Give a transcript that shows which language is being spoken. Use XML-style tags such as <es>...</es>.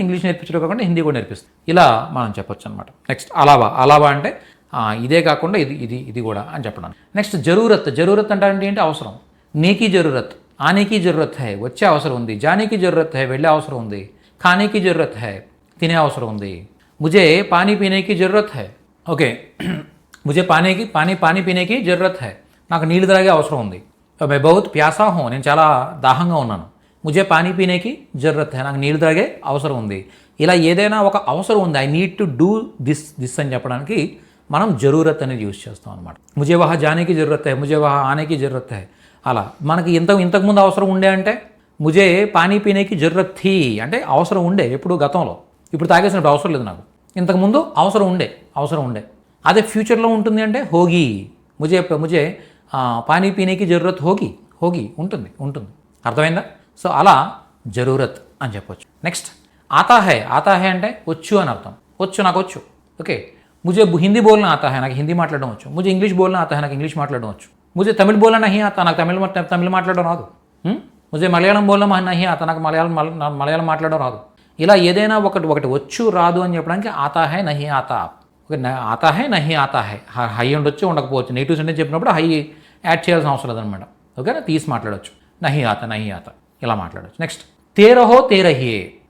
<te>English నేర్పించడం కాకుండా హిందీ కూడా నేర్పిస్తాను. ఇలా మనం చెప్పొచ్చు అనమాట. నెక్స్ట్ అలావా అంటే ఇదే కాకుండా ఇది కూడా అని చెప్పడానికి. నెక్స్ట్ జరూరత్ అంటే ఏంటి? అవసరం. నేకి జరూరత్,</te> <hi>ఆనేకి జరూరత్ హై,</hi> <te>వచ్చే అవసరం ఉంది.</te> <hi>జానేకి జరూరత్ హై,</hi> <te>వెళ్ళే అవసరం ఉంది.</te> <hi>ఖానేకి జరూరత్ హై,</hi> <te>తినే అవసరం ఉంది.</te> <hi>मुझे पानी पीने की ज़रूरत है. ఓకే, मुझे पानी पीने की ज़रूरत है,</hi> <te>నాకు నీళ్ళు తాగే అవసరం ఉంది.</te> <hi>मैं बहुत प्यासा हूँ,</hi> <te>నేను చాలా దాహంగా ఉన్నాను.</te> <hi>मुझे पानी पीने की ज़रूरत है,</hi> <te>నాకు నీళ్ళు తాగే అవసరం ఉంది. ఇలా ఏదైనా ఒక అవసరం ఉంది,</te> <en>I need to do this</en> <te>అని చెప్పడానికి మనం జరూరత్ అనేది యూజ్ చేస్తాం అనమాట.</te> <hi>ముజే వహా జానేకి జరూరత్ హై, ముజే వహా ఆనేకి జరూరత్ హై.</hi> <te>అలా మనకి ఇంతకుముందు అవసరం ఉండే అంటే</te> <hi>ముజే పానీ పీనేకి జరూరత్ థీ</hi> <te>అంటే అవసరం ఉండే, ఎప్పుడు గతంలో. ఇప్పుడు తాగేసినప్పుడు అవసరం లేదు నాకు. ఇంతకుముందు అవసరం ఉండే. అదే ఫ్యూచర్లో ఉంటుంది అంటే హోగి.</te> <hi>ముజే పానీ పీనేకి జరూరత్ హోగి</hi> <te>ఉంటుంది. అర్థమైందా? సో అలా జరూరత్ అని చెప్పొచ్చు. నెక్స్ట్ ఆతా హై అంటే వచ్చు అని అర్థం. వచ్చు, నాకు వచ్చు.</te> <hi>ఓకే, मुझे हिंदी बोलना आता है,</hi> <te>నాకు హిందీ మాట్లాడడం వచ్చు.</te> <hi>मुझे इंग्लिश बोलना आता है,</hi> <te>నాకు ఇంగ్లీష్ మాట్లాడడం వచ్చు.</te> <hi>मुझे तमिल बोलना नहीं आता,</hi> <te>నాకు తమిళ్ మాట్లాడడం రాదు.</te> <hi>मुझे మలయాళం बोलना नहीं आता,</hi> <te>నాకు మలయాళం మాట్లాడడం రాదు. ఇలా ఏదైనా ఒకటి వచ్చు రాదు అని చెప్పడానికి ఆతా హై నహీ ఆతా. ఓకే, ఆతా హై నహీ ఆతా హై, హై ఉండొచ్చు ఉండకపోవచ్చు. నెగిటివ్ సెంటెన్స్ చెప్పినప్పుడు హై యాడ్ చేయాల్సిన అవసరం లేదనమాట. ఓకేనా, తీసి మాట్లాడవచ్చు. నహీ ఆతా ఇలా మాట్లాడవచ్చు. నెక్స్ట్ తేరహో తేరహియే.</te>